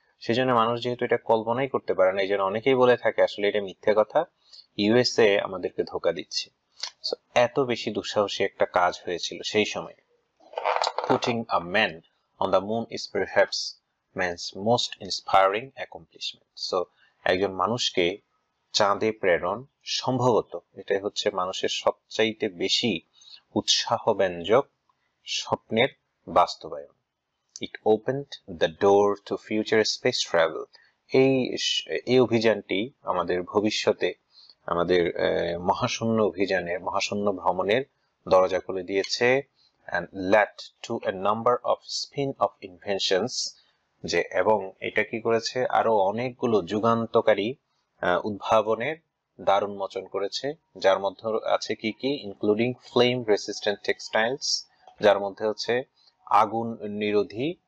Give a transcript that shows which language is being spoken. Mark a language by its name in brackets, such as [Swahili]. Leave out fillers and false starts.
[Bangla] সেজন্য মানুষ যেহেতু এটা কল্পনাই করতে পারে না, এই জন্য অনেকেই বলে থাকে আসলে এটা মিথ্যে কথা, ইউএসএ আমাদেরকে ধোঁকা দিচ্ছে। এত বেশি দুঃসাহসী একটা কাজ হয়েছিল সেই সময়। [English] Putting a man on the moon is perhaps man's most inspiring accomplishment. [Bangla] So একজন মানুষকে চাঁদে প্রেরণ সম্ভবত এটাই হচ্ছে মানুষের সবচাইতে বেশি উৎসাহব্যঞ্জক স্বপ্নের বাস্তবায়ন। [English] It opened the door to future space travel. [Bangla] এই অভিযানটি আমাদের ভবিষ্যতে আমাদের মহাশূন্য ভ্রমণের দরজা খুলে দিয়েছে, [English] and led to a number of spin-off inventions, [Bangla] এবং এটা কি করেছে, আরো অনেকগুলো যুগান্তকারী উদ্ভাবনের দ্বার উন্মোচন করেছে, যার মধ্যে আছে কি [English] including flame resistant textiles, [Bangla] যার মধ্যে হচ্ছে আগুন নিরোধী